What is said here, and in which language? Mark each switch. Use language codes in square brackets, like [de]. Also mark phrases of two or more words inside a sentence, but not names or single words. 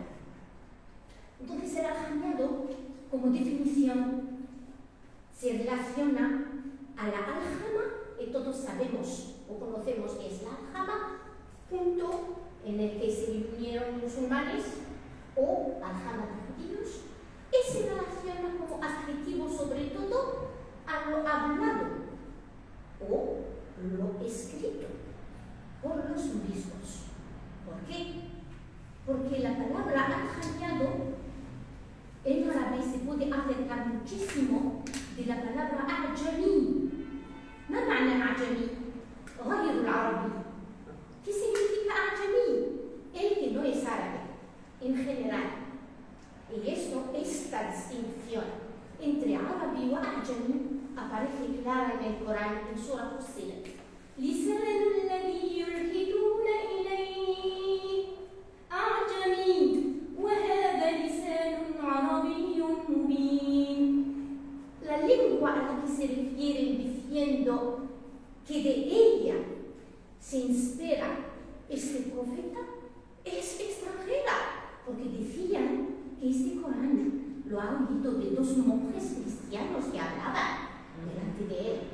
[es] Entonces el aljamiado, como definición, se relaciona a la aljama, que todos sabemos o conocemos que es la aljama, punto en el que se reunieron musulmanes o aljama de judíos, y se relaciona como adjetivo sobre todo a lo hablado o lo escrito por los moriscos. ¿Por qué? Porque la palabra aljamiado en árabe se puede acercar muchísimo de la palabra أعجمي. [ar] ما معنى أعجمي؟ غير العربي. [es] ¿Qué significa أعجمي? El que no es árabe, en general. Y esta distinción entre árabe y أعجمي aparece clara en el Corán, en Surah Fussilat. [ar] لسان الذي يلحدون إليه أعجمي وهذا لسان عربي مبين. [es] La lengua a la que se refieren diciendo que de ella se inspira este profeta es extranjera, porque decían que este Corán lo ha oído de dos monjes cristianos que hablaban delante de él.